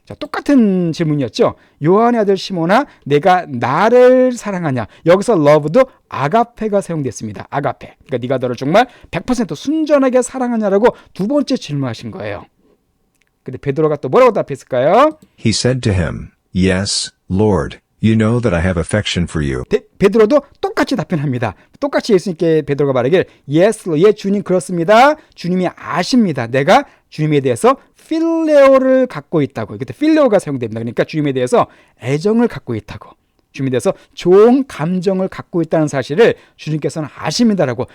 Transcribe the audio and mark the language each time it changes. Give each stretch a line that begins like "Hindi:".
Korean: 자, 똑같은 질문이었죠. 요한의 아들 시몬아, 내가 나를 사랑하냐? 여기서 love도 아가페가 사용됐습니다. 아가페. 그러니까 네가 너를 정말 100% 순전하게 사랑하냐라고 두 번째 질문하신 거예요. 근데 베드로가 또 뭐라고 답했을까요?
English: He said to him, Yes, Lord, you know that I have affection for you.
Korean: 베드로도 똑같이 답변합니다. 똑같이 예수님께 베드로가 말하길 Yes, 예 주님 그렇습니다. 주님이 아십니다. 내가 주님에 대해서 필레오를 갖고 있다고. 그때 필레오가 사용됩니다. 그러니까 주님에 대해서 애정을 갖고 있다고. 주님에 대해서 좋은 감정을 갖고 있다는 사실을 주님께서는 아십니다라고.